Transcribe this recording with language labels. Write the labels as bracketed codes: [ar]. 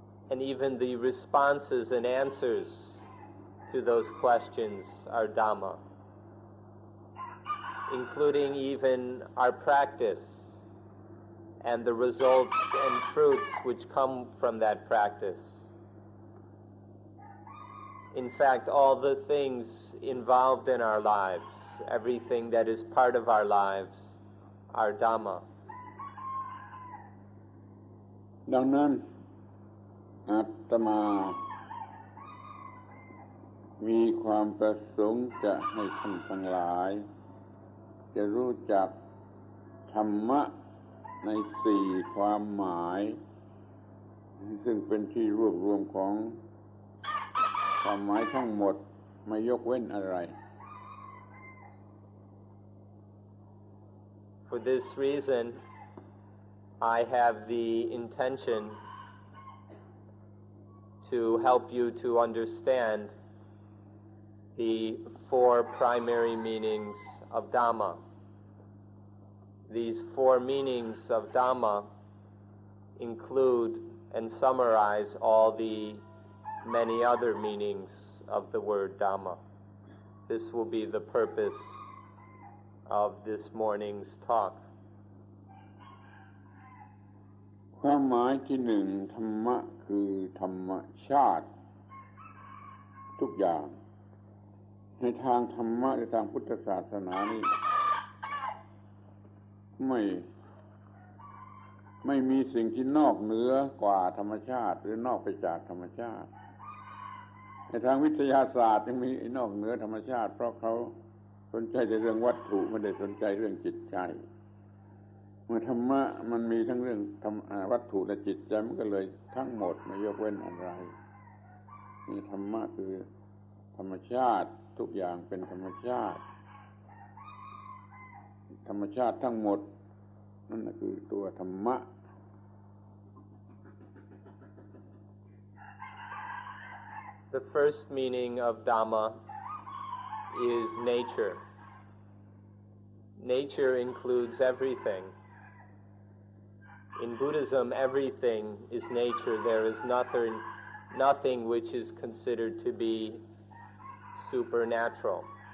[en] And even the responses and answers to those questions are Dhamma, including even our practice and the results and fruits which come from that practice. In fact, all the things involved in our lives, everything that is part of our lives, are Dhamma. [th] ดังนั้นอาตมามีความประสงค์จะให้ท่านทั้งหลายจะรู้จักธรรมะในสี่ความหมายซึ่งเป็นที่รวบรวมของความหมายทั้งหมดไม่ยกเว้นอะไร [en] For this reason, I have the intention to help you to understand the four primary meanings of Dhamma. These four meanings of Dhamma include and summarize all the many other meanings of the word Dhamma. This will be the purpose of this morning's talk. [th] ความหมายที่หนึ่งธรรมะคือธรรมชาติทุกอย่างในทางธรรมะในทางพุทธศาสนานี่ไม่มีสิ่งที่นอกเหนือกว่าธรรมชาติหรือนอกไปจากธรรมชาติในทางวิทยาศาสตร์ยังมีนอกเหนือธรรมชาติเพราะเขาสนใจแต่เรื่องวัตถุไม่ได้สนใจเรื่องจิตใจ เมื่อธรรมะมันมีทั้งเรื่องวัตถุและจิตใจมันก็เลยทั้งหมดไม่ยกเว้นอะไรนี่ธรรมะคือธรรมชาติทุกอย่างเป็นธรรมชาติธรรมชาติทั้งหมดนั่นคือตัวธรรมะ [en] The first meaning of Dhamma is nature. Nature includes everything. In Buddhism, everything is nature. There is nothing which is considered to be supernatural.